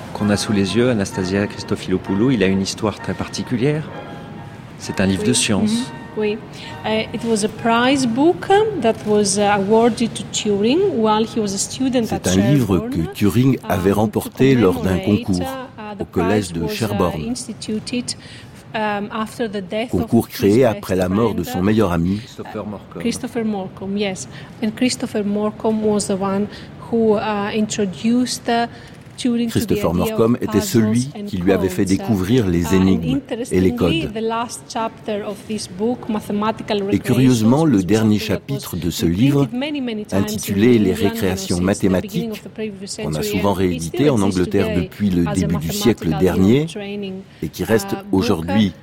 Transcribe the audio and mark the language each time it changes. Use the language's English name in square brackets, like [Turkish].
[French] A sous les yeux, Anastasia Christofilopoulos, il a une histoire très particulière. C'est un livre de science. Oui. [English] It was a prize book that was awarded to Turing while he was a student. [French] C'est un livre que Turing avait remporté lors d'un concours au collège de Sherborne. Concours créé après la mort de son meilleur ami, [English] Christopher Morcombe. Yes. And Christopher Morcombe was the one who introduced [French] Christopher Morcombe était celui qui lui avait fait découvrir les énigmes et les codes. Et curieusement, le dernier chapitre de ce livre, intitulé « Les récréations mathématiques », qu'on a souvent réédité en Angleterre depuis le début du siècle dernier, et qui reste aujourd'hui